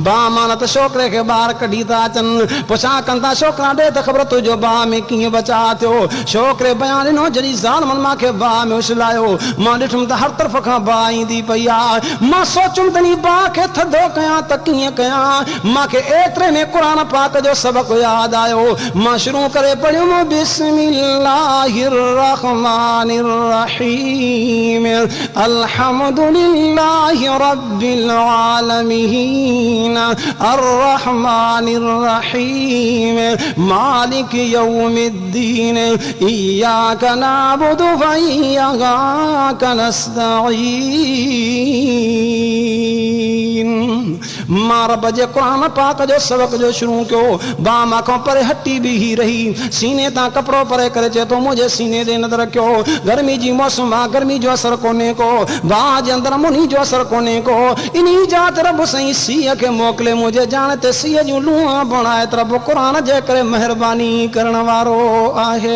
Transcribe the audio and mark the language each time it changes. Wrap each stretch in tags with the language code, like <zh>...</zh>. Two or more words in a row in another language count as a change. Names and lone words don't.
<sd>बा मानत छोकिरे खे ॿार कढी था अचनि, पुछा कनि था छोकिरा ॾे त ख़बर तुंहिंजो बाह में कीअं बचा थियो। छोकिरे बयान ॾिनो जॾहिं ज़ालिमनि मूंखे बाह में उछलायो, मां ॾिठुमि त हर तरफ़ खां बाह ईंदी पई आहे। मां सोचुमि त इन बाह खे थधो कयां त कीअं कयां। मूंखे एतिरे में क़ुरान पाक जो सबक़ यादि आयो।</sd> <ar>मां शुरू करे पढ़ियुमि بسم الله الرحمن الرحيم الحمد لله رب العالمين الرحمن الرحيم مالك يوم الدين إياك نعبد وإياك نستعين.</ar> <sd>मां रब जे क़ुरान पाक जो सबक़ जो शुरू कयो। बा मां परे हटी भी ही रही, सीने तां कपिड़ो परे करे चए तो मुंहिंजे सीने ॾे नज़र रखियो। गर्मी जी मौसम आहे, गर्मी जो असर कोन्हे को, बा जे अंदरि मुनी जो असर कोन्हे को। इन्ही जात रब साईं सीअ खे मोकिले मुंहिंजे जान ते सीअ जूं लूहां बणाए त रब क़ुरान जे करे मेहरबानी करण वारो आहे।</sd>